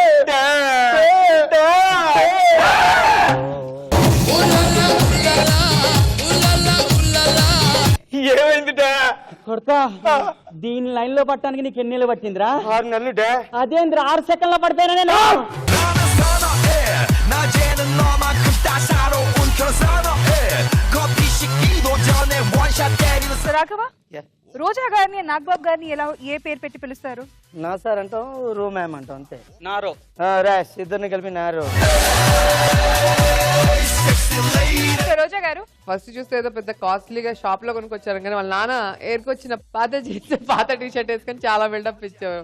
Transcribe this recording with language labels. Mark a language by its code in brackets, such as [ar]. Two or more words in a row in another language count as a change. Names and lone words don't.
[te] ఏమైంది డా కొడతా దీని లైన్ లో పట్టడానికి నీకు ఎన్ని పట్టిందిరా 6 నెలలు డా అదేంద్ర 6 సెకండ్ల పడిపోయినా నేను [ko] 나는 선어해 낮에는 너만큼 따사로운 그런 선어해 커피 식기도 전에 원샷 때리는 [te] రాఘవ రోజా గారిని నాగబాబు గారిని ఎలా ఏ పేరు పెట్టి పిలుస్తారు? నా సార్ అంటాం రో మ్యామ్ అంటాం అంతే. నారో రాష్ ఇద్దరిని కలిపి నారో. రోజా గారు ఫస్ట్ చూస్తే ఏదో పెద్ద కాస్ట్లీగా షాప్ లో కొనుక్కొచ్చారు కానీ వాళ్ళ నాన్న ఏరుకొచ్చిన పాత జీన్స్ పాత [en] T shirt [te] వేసుకొని చాలా బిల్డప్ ఇచ్చారు.